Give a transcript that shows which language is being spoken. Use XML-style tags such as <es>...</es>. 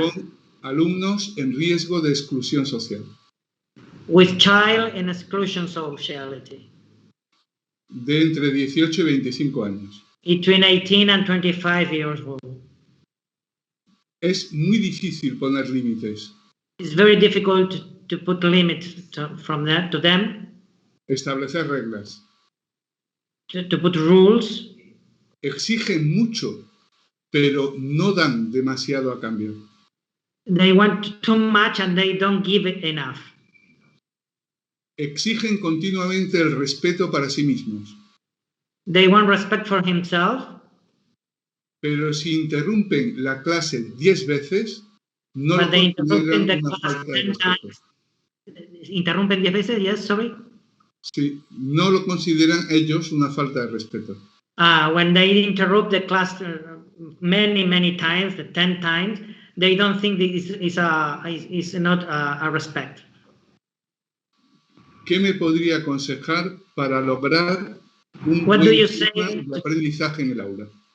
<es>Con alumnos en riesgo de exclusión social.</es> <en>With child in exclusion sociality.</en> <es>De entre 18 y 25 años.</es> <en>Between 18 and 25 years old.</en> <es>Es muy difícil poner límites.</es> <en>It's very difficult to put limits to them.</en> <es>Establecer reglas.</es> <en>To put rules.</en> <es>Exigen mucho, pero no dan demasiado a cambio.</es> <en>They want too much and they don't give it enough.</en> <es>Exigen continuamente el respeto para sí mismos.</es> <en>They want respect for himself.</en> <es>Pero si interrumpen la clase 10 veces, no lo consideran una falta de respeto. ¿Interrumpen 10 veces?</es> <en>Yes, sorry.</en> <es>Sí, no lo consideran ellos una falta de respeto.</es> <en>When they interrupt the class many times, 10 times, they don't think this is not a respect.</en> <es>¿Qué me podría aconsejar para lograr un buen clima de aprendizaje en el aula?</es>